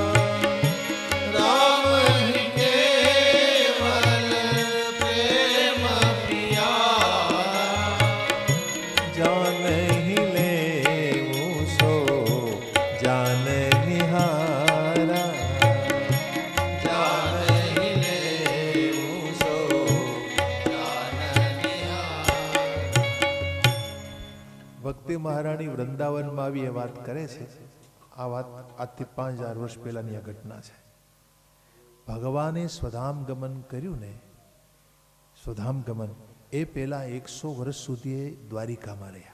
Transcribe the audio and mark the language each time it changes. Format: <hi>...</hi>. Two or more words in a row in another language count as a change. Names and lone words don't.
<hi>राम ही केवल प्रेम प्यारा, जान ही ले सो जान निहारा, जान ही ले सो जान निहारा.</hi> <gu>ભક્તિ મહારાણી વૃંદાવનમાં આવી એ વાત કરે છે. આ વાત આજથી 5000 વર્ષ પહેલાની આ ઘટના છે. ભગવાને સ્વધામ ગમન કર્યું ને, સ્વધામ ગમન એ પહેલા 100 વર્ષ સુધી એ દ્વારિકામાં રહ્યા.</gu>